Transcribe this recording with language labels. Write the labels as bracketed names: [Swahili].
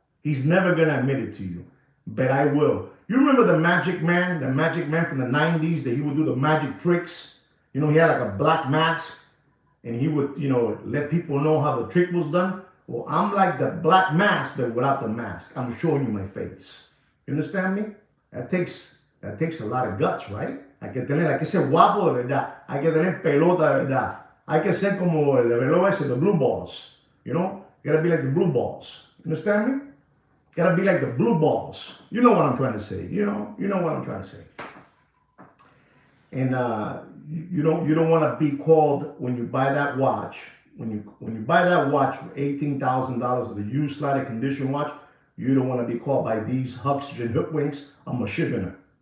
[English] He's never going to admit it to you, but I will. You remember the Magic Man from the 90s that he would do the magic tricks? You know, he had like a black mask and he would, you know, let people know how the trick was done. Well, I'm like the black mask, but without the mask. I'm showing you my face. You understand me? That takes a lot of guts, right? [Spanish] Hay que ser guapo de verdad. Hay que tener pelota de verdad. Hay que ser como el reloj ese, the blue balls. [English] You know? You gotta be like the blue balls. You understand me? Gotta be like the blue balls. You know what I'm trying to say. You know what I'm trying to say. And you don't want to be called when you buy that watch. When you buy that watch for $18,000, the used slider condition watch, you don't want to be called by these hucksters and hoodwinks a Michiganer.